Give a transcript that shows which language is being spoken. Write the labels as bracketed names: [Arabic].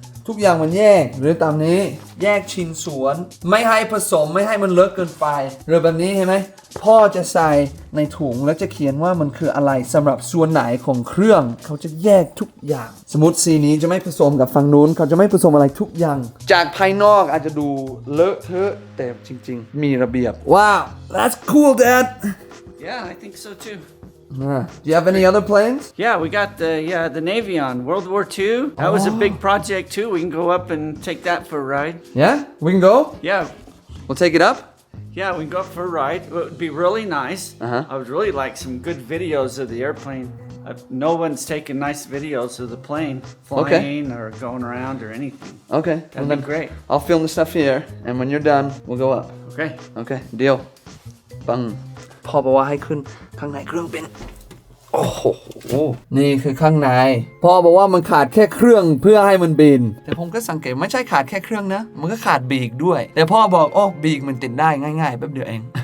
[Thai] ทุกอย่างมันแยกหรือตามนี้แยกชิ้นส่วนไม่ให้ผสมไม่ให้มันเลอะเกินไปหรือแบบนี้เห็นไหมพ่อจะใส่ในถุงแล้วจะเขียนว่ามันคืออะไรสำหรับส่วนไหนของเครื่องเขาจะแยกทุกอย่างสมมติสีนี้จะไม่ผสมกับฝั่งนู้นเขาจะไม่ผสมอะไรทุกอย่างจากภายนอกอาจจะดูเลอะเทอะแต่จริงๆมีระเบียบว้าว [English] that's cool Dad Yeah, I think so too. Do you have any other planes? Yeah, we got the Navy on World War II. That was a big project too. We can go up and take that for a ride. Yeah, we can go. Yeah, We'll take it up. yeah, we can go up for a ride. It would be really nice. I would really like some good videos of the airplane. No one's taken nice videos of the plane flying or going around or anything. Okay. That'd be great. I'll film the stuff here, and when you're done, we'll go up. Okay. Okay, deal. [Thai] ปังพ่อบอกว่าให้ขึ้นข้างในเครื่องบินโอ้โหนี่คือข้างในพ่อบอกว่ามันขาดแค่เครื่องเพื่อให้มันบินแต่ผมก็สังเกตไม่ใช่ขาดแค่เครื่องนะมันก็ขาดปีกด้วยแต่พ่อบอกปีกมันติดได้ง่ายๆแป๊บเดียวเอง